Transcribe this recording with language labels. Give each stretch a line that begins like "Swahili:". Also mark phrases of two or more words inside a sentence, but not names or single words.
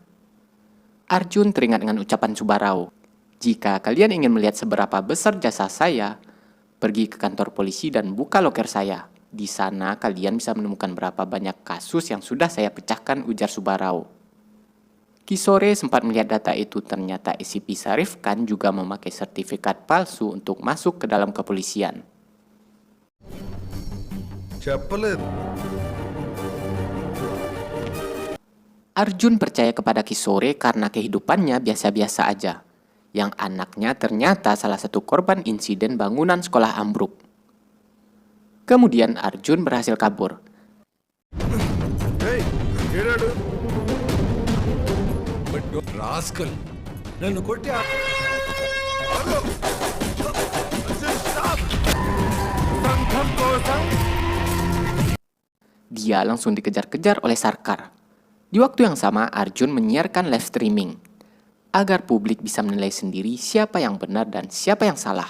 Indonesian: Arjun teringat dengan ucapan Subarao, "Jika kalian ingin melihat seberapa besar jasa saya, pergi ke kantor polisi dan buka loker saya. Di sana kalian bisa menemukan berapa banyak kasus yang sudah saya pecahkan," ujar Subarao. Kisore sempat melihat data itu, ternyata SCP Sarif Khan juga memakai sertifikat palsu untuk masuk ke dalam kepolisian.
Telugu: చెప్పలేదు.
Indonesian: Arjun percaya kepada Kisore karena kehidupannya biasa-biasa aja. Yang anaknya ternyata salah satu korban insiden bangunan sekolah ambruk. Kemudian Arjun berhasil kabur.
Telugu: రాస్కల్ నన్ను కొట్టి
Indonesian: Dia langsung dikejar-kejar oleh Sarkar. Di waktu yang sama, Arjun menyiarkan
English: live streaming
Indonesian: agar publik bisa menilai sendiri siapa yang benar dan siapa yang salah.